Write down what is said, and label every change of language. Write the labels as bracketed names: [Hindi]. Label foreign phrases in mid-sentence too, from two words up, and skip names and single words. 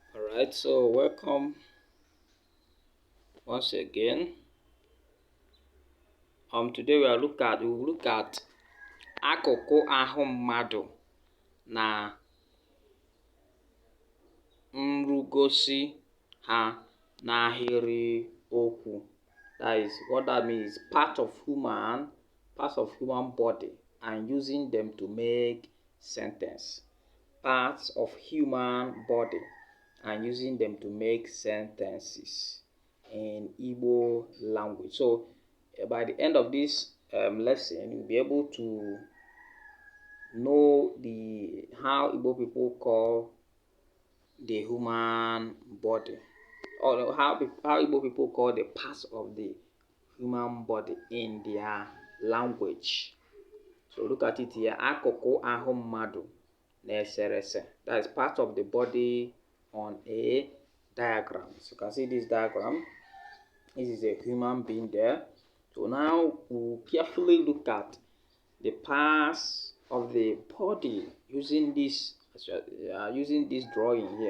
[English] Alright, so welcome once again. Today we will look at [Igbo] akụkụ ahụ mmadụ na nrugosi ha n'ahịrị okwu. [English] That is what that means. Parts of human body and using them to make sentence. Parts of human body and using them to make sentences in Igbo language. So by the end of this lesson, you'll be able to know how Igbo people call the human body, or how Igbo people call the parts of the human body in their language. So look at it here. [Igbo] Akụkụ ahụ mmadụ na-eserese. [English] That is part of the body on a diagram. So you can see this diagram. This is a human being there. So now we'll carefully look at the parts of the body using this drawing here.